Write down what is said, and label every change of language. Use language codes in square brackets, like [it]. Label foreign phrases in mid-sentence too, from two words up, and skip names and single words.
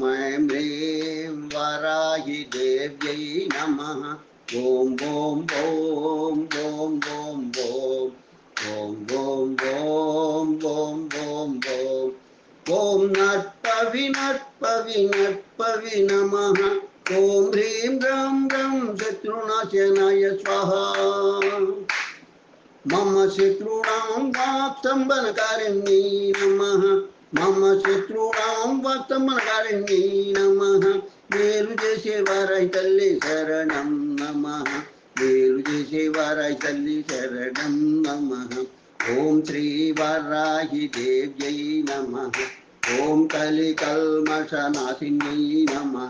[sa] ఐం హ్రీం వరాహి దేవ్యై నమః ఓం ఓం ఓం ఓం ఓం ఓం ఓం ఓం ఓం ఓం ఓం ఓం నర్పవి నర్పవి నర్పవి నమః ॐ ह्रीं रं रं शत्रुनाशनाय स्वाहा मम शत्रूणां वाक्सम्बनकारिण्यै नमः मम शत्रूणां वाक्सम्बनकारिण्यै नमः [te] మేలు చేసే వారై తల్లి శరణం నమః మేలు చేసే వారై తల్లి శరణం నమః [sa] ఓం శ్రీ వారాహి దేవ్యై నమః ఓం కలి కల్మషనాశిన్యై నమః